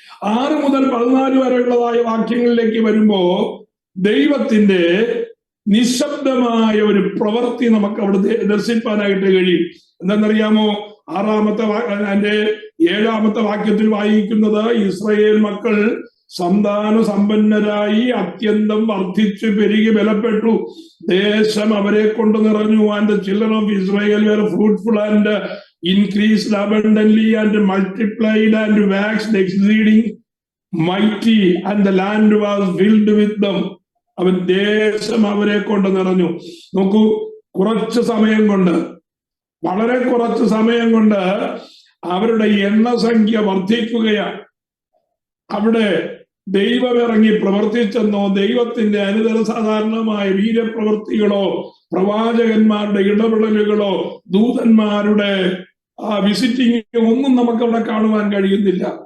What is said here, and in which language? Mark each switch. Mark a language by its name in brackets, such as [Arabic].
[Malayalam] 6 മുതൽ 14 വരെയുള്ളതായ വാക്യങ്ങളിലേക്ക് വരുമ്പോ ദൈവത്തിന്റെ നിശബ്ദമായ ഒരു പ്രവൃത്തി നമുക്ക് അവിടെ ദർശിപ്പാനായിട്ട് കഴിയും. എന്താണെന്നറിയാമോ? 7-ാമത്തെ വാക്യത്തിൽ വായിക്കുന്നത്, ഇസ്രയേൽ മക്കൾ സന്താന സമ്പന്നരായി അത്യന്തം വർദ്ധിച്ചു പെരുകി ബലപ്പെട്ടു, ദേശം അവരെ കൊണ്ട് നിറഞ്ഞു. [English] And the children of Israel were fruitful and increased abundantly and multiplied and waxed exceeding mighty and the land was filled with them. [Malayalam] അവൻ ദേശം അവരെ കൊണ്ട് നിറഞ്ഞു. നോക്കൂ, കുറച്ച് സമയം കൊണ്ട്, വളരെ കുറച്ച് സമയം കൊണ്ട് അവരുടെ എണ്ണസംഖ്യ വർദ്ധിക്കുകയാണ്. അവിടെ ദൈവം ഇറങ്ങി പ്രവർത്തിച്ചെന്നോ ദൈവത്തിന്റെ അനുതര സാധാരണമായ വീര്യപ്രവൃത്തികളോ പ്രവാചകന്മാരുടെ ഇടപെടലുകളോ ദൂതന്മാരുടെ വിസിറ്റിംഗ് ഒന്നും നമുക്കവിടെ കാണുവാൻ കഴിയുന്നില്ല.